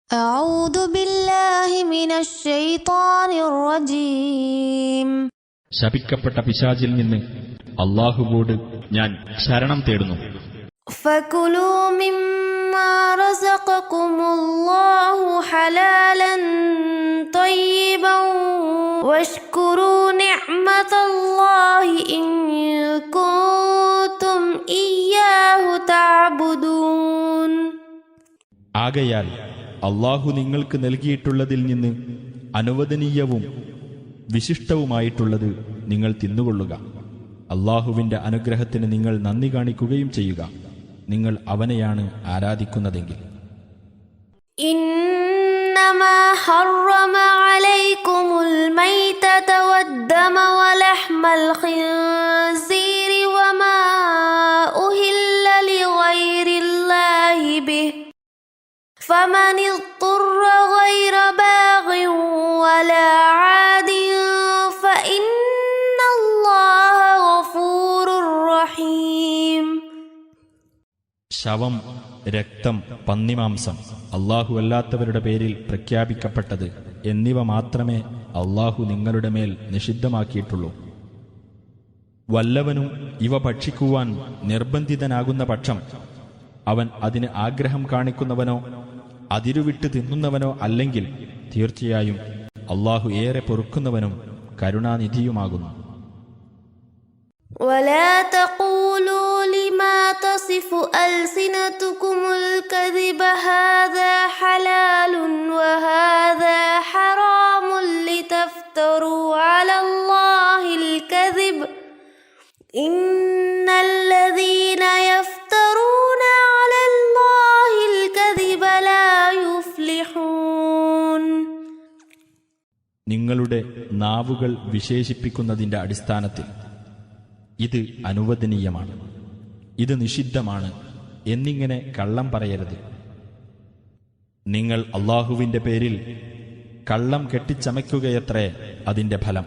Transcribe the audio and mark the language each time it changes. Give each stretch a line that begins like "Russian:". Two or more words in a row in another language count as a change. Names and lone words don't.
Arabic: أعوذ بالله من الشيطان الرجيم.
Malayalam: ശപിക്കപ്പെട്ട പിശാചിൽ നിന്ന് അല്ലാഹുവോട് ഞാൻ ശരണം തേടുന്നു.
Arabic: فكلوا مما رزقكم الله حلالا طيبا واشكروا نعمة الله إن كنتم إياه تعبدون.
Malayalam: ആകയാൽ അല്ലാഹു നിങ്ങൾക്ക് നൽകിയിട്ടുള്ളതിൽ നിന്ന് അനുവദനീയവും വിശിഷ്ടവുമായിട്ടുള്ളത് നിങ്ങൾ തിന്നുകൊള്ളുക. അല്ലാഹുവിന്റെ അനുഗ്രഹത്തിന് നിങ്ങൾ നന്ദി കാണിക്കുകയും ചെയ്യുക, നിങ്ങൾ അവനെയാണ് ആരാധിക്കുന്നതെങ്കിൽ.
Arabic: إنما حرم عليكم الميتة والدم ولحم الخنزير وما أهل لغير الله به فمن اضطر غير باغ ولا عاد فإن الله غفور رحيم.
Malayalam: ശവം, രക്തം, പന്നിമാംസം, അല്ലാഹു അല്ലാത്തവരുടെ പേരിൽ പ്രഖ്യാപിക്കപ്പെട്ടത് എന്നിവ മാത്രമേ അല്ലാഹു നിങ്ങളുടെ മേൽ നിഷിദ്ധമാക്കിയിട്ടുള്ളൂ. വല്ലവനും ഇവ ഭക്ഷിക്കുവാൻ നിർബന്ധിതനാകുന്ന പക്ഷം അവൻ അതിന് ആഗ്രഹം കാണിക്കുന്നവനോ അതിരുവിട്ട് തിന്നുന്നവനോ അല്ലെങ്കിൽ തീർച്ചയായും അല്ലാഹു ഏറെ പൊറുക്കുന്നവനും കരുണാനിധിയുമാകുന്നു.
Arabic: ولا تقولوا لما تصف ألسنتكم الكذب هذا حلال وهذا حرام لتفتروا على الله الكذب إن الذين يفترون على الله الكذب لا يفلحون.
Malayalam: നിങ്ങളുടെ നാവുകൾ വിശേഷിപ്പിക്കുന്നതിന്റെ അടിസ്ഥാനത്തിൽ ഇത് അനുവദനീയമാണ്, ഇത് നിഷിദ്ധമാണ് എന്നിങ്ങനെ കള്ളം പറയരുത്. നിങ്ങൾ അല്ലാഹുവിന്റെ പേരിൽ കള്ളം കെട്ടിച്ചമയ്ക്കുകയത്രേ അതിന്റെ ഫലം.